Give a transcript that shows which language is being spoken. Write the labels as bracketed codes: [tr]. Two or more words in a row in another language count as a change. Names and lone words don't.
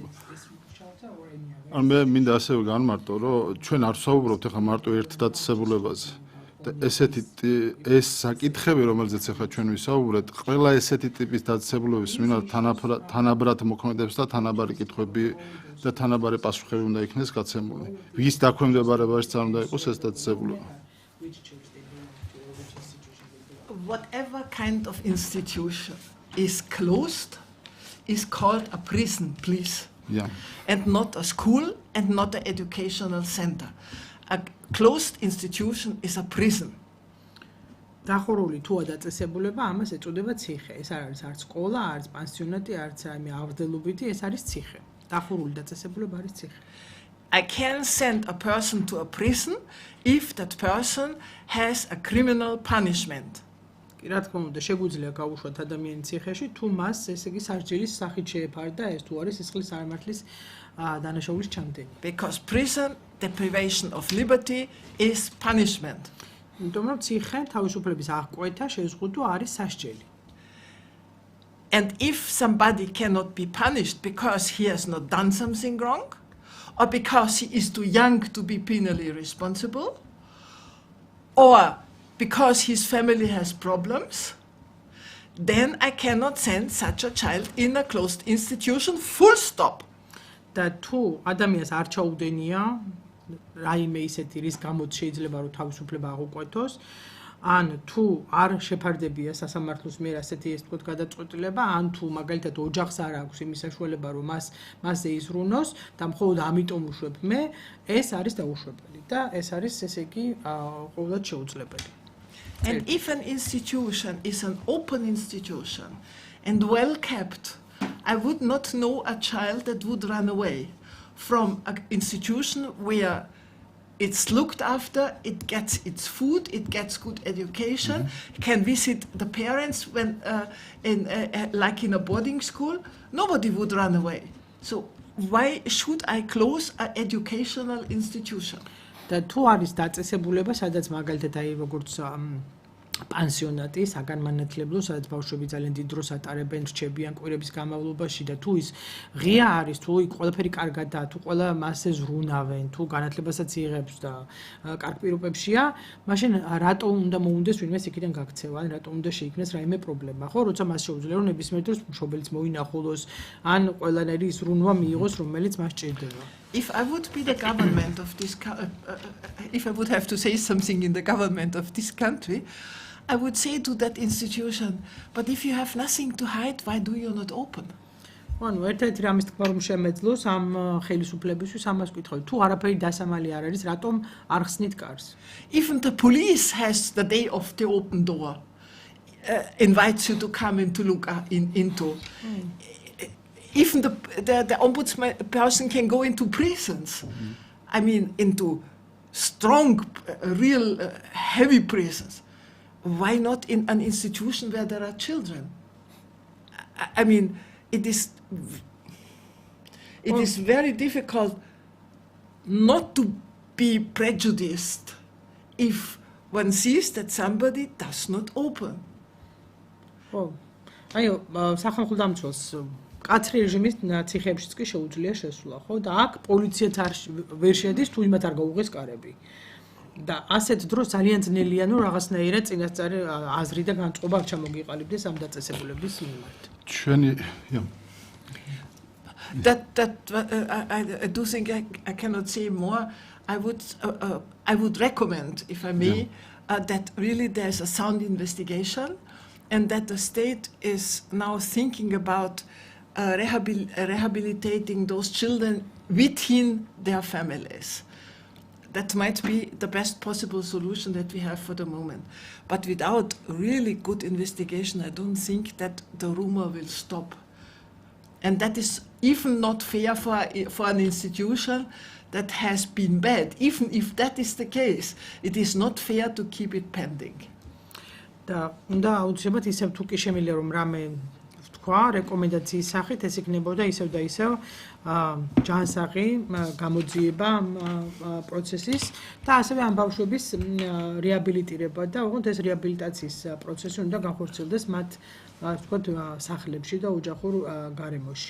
[ka] ან მე მინდა ასევე განმარტო, რომ ჩვენ არ ვსაუბრობთ ახლა მარტო ერთ დაწესებულებაზე. და ესეთი ეს საკითხები, რომელზეც ახლა ჩვენ ვისაუბრეთ, ყველა ესეთი ტიპის დაწესებულების მინდა თანაბრად მოქმედებს და თანაბარი კითხვები და თანაბარი პასუხები უნდა იქნეს გაცემული. ვის დაქვემდებარებაში უნდა იყოს ეს დაწესებულება? [en] Whatever kind of institution is closed is called a prison, please. Yeah. And not a school and not an educational center. A closed institution is a prison. [ka] დახურული თუ დაწესებულება ამას ეწოდება ციხე. ეს არ არის არც სკოლა, არც პანსიონატი, არც აი აღზრდელობითი, ეს არის ციხე. დახურული დაწესებულება არის ციხე. [en] I can send a person to a prison if that person has a criminal punishment. [ka] კი რა თქმა უნდა, შეგვიძლია გავუშვათ ადამიანის ციხეში, თუ მას ესე იგი სასჯელის სახით შეეფარდა ეს თუ არის სისხლის სამართლის დანაშაულის ჩამდენი. [en] Because prison deprivation of liberty is punishment. [ka] იმიტომ რომ ციხე თავისუფლების აღკვეთა შეზღუდვა არის სასჯელი. [en] And if somebody cannot be punished because he has not done something wrong, or because he is too young to be penally responsible, or because his family has problems, then I cannot send such a child in a closed institution, full stop. [ka] და თუ ადამიანს არ ჩაუდენია რაიმე ისეთი რის გამოც შეიძლება რომ თავისუფლება აღუკვეთოს, ან თუ არ შეფარდებია სასამართლოს მიერ ასეთი ეს თქო გადაწყვეტილება, ან თუ მაგალითად ოჯახს არ აქვს იმის საშუალება რომ მასზე იზრუნოს და მხოლოდ ამიტომ უშვებ მე, ეს არის დაუშვებელი და ეს არის ესე იგი ყოველდღე შეუძლებელი. [en] And if an institution is an open institution and well kept, I would not know a child that would run away from an institution where it's looked after, it gets its food, it gets good education, can visit the parents when like in a boarding school. Nobody would run away. So why should I close an educational institution? [ka] და თუ არის დაწესებულება, სადაც მაგალითად აი როგორც პანსიონატი, საგანმანათლებლო, სადაც ბავშვები ძალიან დიდ დროს ატარებენ, რჩებიან კვირების განმავლობაში და თუ ის ღია არის, თუ იქ ყველაფერი კარგადაა, თუ ყველა მასზე ზრუნავენ, თუ განათლებასაც იღებს და კარგ პირობებშია, მაშინ რატო უნდა მოუნდეს ვინმეს იქიდან გაქცევა, ან რატო უნდა შეიქმნეს რაიმე პრობლემა, ხო? როცა მას შეუძლია რომ ნებისმიერ დროს მშობელიც მოინახულოს, ან ყველანაირი ზრუნვა მიიღოს, რომელიც მას ჭირდება. [en] If I would be the government of this, if I would have to say something in the government of this country, I would say to that institution, but if you have nothing to hide, why do you not open? [ka] ანუ ერთ-ერთი რამის თქმა რომ შემეძლოს ამ ხელისუფლებისთვის ამას ვკითხავ, თუ არაფერი დასამალი არ არის, რატომ არ ხსნით კარს? [en] Even the police has the day of the open door, invites you to come in to look into. Even the ombudsman person can go into prisons. I mean, into strong, real, heavy prisons. Why not in an institution where there are children? I mean, it is very difficult not to be prejudiced if one sees that somebody does not open. [ka] Oh, აი სახალხო დამცველს კაცრი რეჟიმის ციხეებშიც კი შეუძლია შესვლა, ხო? და აქ პოლიციაც ვერ შედის, თუ იმათ არ გაუღეს კარები. და ასეთ დროს ძალიან ძნელია, რომ რაღაცნაირად წინასწარი აზრი და განწყობა არ ჩამოგიყალიბდეს ამ დაწესებულების მიმართ. ჩვენი [en] I do think I cannot say more. I would recommend, if I may, that really there's a sound investigation and that the state is now thinking about rehabilitating those children within their families. That might be the best possible solution that we have for the moment. But without really good investigation, I don't think that the rumor will stop. And that is even not fair for an institution that has been bad. Even if that is the case, it is not fair to keep it pending. [ka] და უნდა აუცილებლად ისევ თუ კი შემიძლია რომ რამე თქვა რეკომენდაციის სახით ეს იქნებოდა ისევ და ისევ ჯანსაღი გამოძიება პროცესის და ასევე ამ ბავშვების რეაბილიტირება და უბრალოდ ეს რეაბილიტაციის პროცესი უნდა განხორციელდეს მათ ვთქვათ სახლებში და ოჯახურ გარემოში.